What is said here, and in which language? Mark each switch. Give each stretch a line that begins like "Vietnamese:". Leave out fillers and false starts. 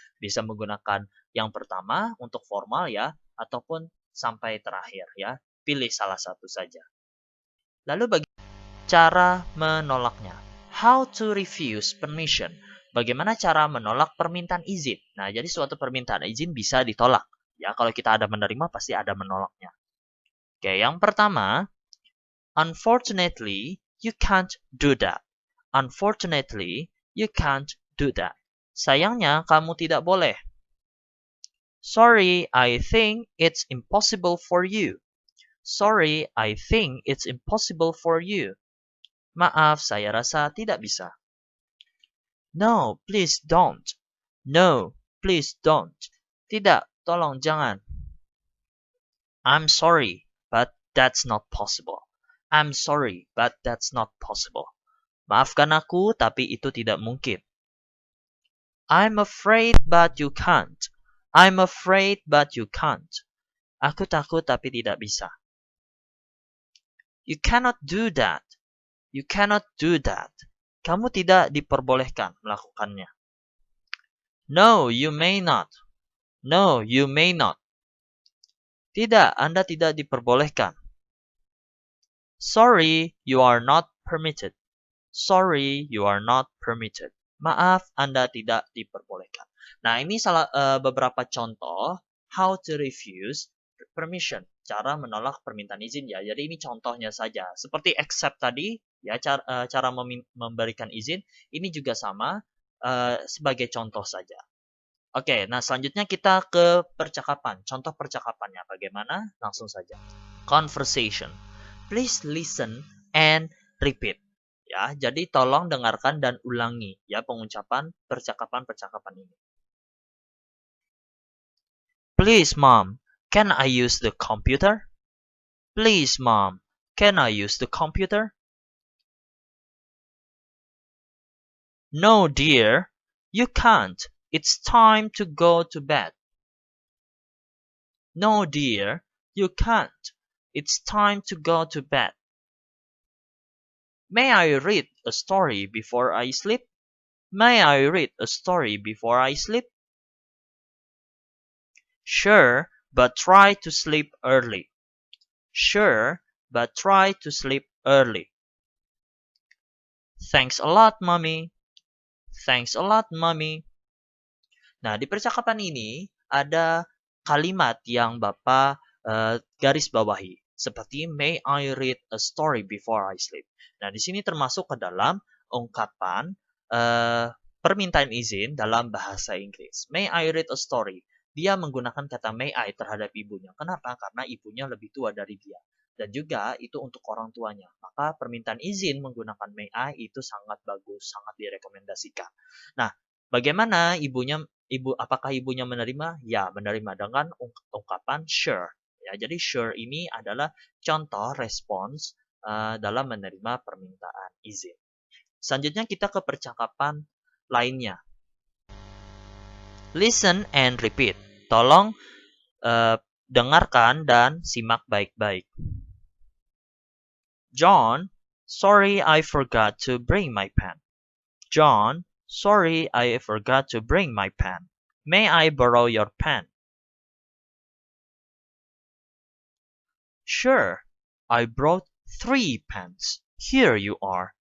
Indonesian: Bisa menggunakan yang pertama untuk formal ya, ataupun sampai terakhir ya. Pilih salah satu saja. Lalu bagaimana cara menolaknya?
English: How to refuse permission.
Indonesian: Bagaimana cara menolak permintaan izin? Nah, jadi suatu permintaan izin bisa ditolak. Ya, kalau kita ada menerima pasti ada menolaknya. Oke, yang pertama,
English: unfortunately, you can't do that. Unfortunately, you can't do that.
Indonesian: Sayangnya, kamu tidak boleh.
English: Sorry, I think it's impossible for you. Sorry, I think it's impossible for you.
Indonesian: Maaf, saya rasa tidak bisa.
English: No, please don't. No, please don't.
Indonesian: Tidak, tolong jangan.
English: I'm sorry, but that's not possible. I'm sorry, but that's not possible.
Indonesian: Maafkan aku, tapi itu tidak mungkin.
English: I'm afraid, but you can't. I'm afraid, but you can't.
Indonesian: Aku takut, tapi tidak bisa.
English: You cannot do that. You cannot do that.
Indonesian: Kamu tidak diperbolehkan melakukannya.
English: No, you may not. No, you may not.
Indonesian: Tidak, Anda tidak diperbolehkan.
English: Sorry, you are not permitted. Sorry, you are not permitted.
Indonesian: Maaf, Anda tidak diperbolehkan. Nah, ini beberapa contoh
English: how to refuse permission,
Indonesian: cara menolak permintaan izin ya. Jadi ini contohnya saja. Seperti accept tadi, ya cara memberikan izin, ini juga sama sebagai contoh saja. Oke, nah selanjutnya kita ke percakapan. Contoh percakapannya bagaimana? Langsung saja. Conversation.
English: Please listen and repeat.
Indonesian: Ya, jadi tolong dengarkan dan ulangi ya pengucapan percakapan-percakapan ini.
English: Please, Mom, can I use the computer? Please, Mom, can I use the computer? No, dear, you can't. It's time to go to bed. No, dear, you can't. It's time to go to bed. May I read a story before I sleep? May I read a story before I sleep? Sure, but try to sleep early. Sure, but try to sleep early. Thanks a lot, Mommy. Thanks a lot, Mommy.
Indonesian: Nah, di percakapan ini ada kalimat yang Bapak garis bawahi. Seperti,
English: may I read a story before I sleep.
Indonesian: Nah, di sini termasuk ke dalam ungkapan permintaan izin dalam bahasa Inggris.
English: May I read a story?
Indonesian: Dia menggunakan kata
English: may I
Indonesian: terhadap ibunya. Kenapa? Karena ibunya lebih tua dari dia. Dan juga itu untuk orang tuanya. Maka permintaan izin menggunakan
English: may I
Indonesian: itu sangat bagus, sangat direkomendasikan. Nah, bagaimana apakah ibunya menerima? Ya, menerima dengan ungkapan sure. Ya, jadi sure ini adalah contoh respons dalam menerima permintaan izin. Selanjutnya kita ke percakapan lainnya.
English: Listen and repeat.
Indonesian: Tolong dengarkan dan simak baik-baik.
English: John, sorry I forgot to bring my pen. John, sorry I forgot to bring my pen. May I borrow your pen? Sure, I brought 3 pens. Here you are.